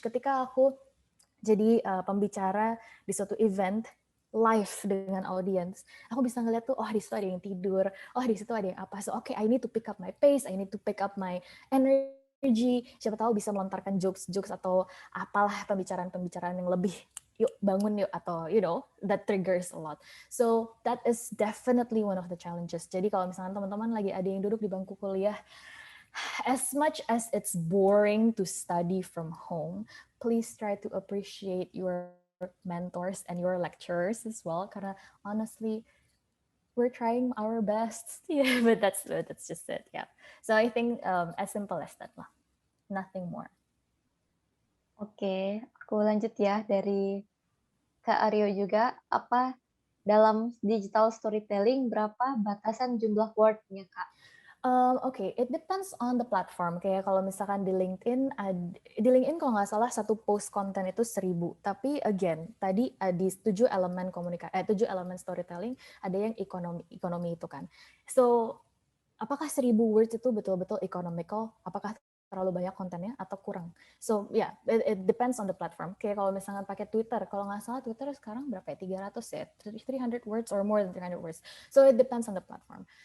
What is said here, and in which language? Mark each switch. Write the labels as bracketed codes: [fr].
[id] Ketika aku jadi pembicara di suatu event, live dengan audience, aku bisa ngeliat tuh, di situ ada yang tidur, di situ ada yang apa, [en] so I need to pick up my pace, I need to pick up my energy, [id] siapa tahu bisa melontarkan jokes atau apalah pembicaraan yang lebih, yuk bangun yuk, atau [en] that triggers a lot. So that is definitely one of the challenges. [id] Jadi kalau misalnya teman-teman lagi ada yang duduk di bangku kuliah, [en] as much as it's boring to study from home, please try to appreciate your mentors and your lecturers as well, karena honestly we're trying our best, but that's just it. So I think as simple as that lah, nothing more. [id] Oke, aku lanjut ya dari Kak Aryo juga, apa dalam digital storytelling berapa batasan jumlah word-nya, Kak? [en] It depends on the platform. [id] Kayak kalau misalkan di LinkedIn kalau nggak salah satu post konten itu 1.000. Tapi again, tadi di 7 elemen storytelling ada yang ekonomi itu kan. So apakah 1.000 words itu betul-betul economical? Apakah terlalu banyak kontennya atau kurang? [en] So it depends on the platform. [id] Kayak kalau misalkan pakai Twitter, kalau nggak salah Twitter sekarang berapa ya? 300 ya? [en] 300 words or more than 300 words. So it depends on the platform.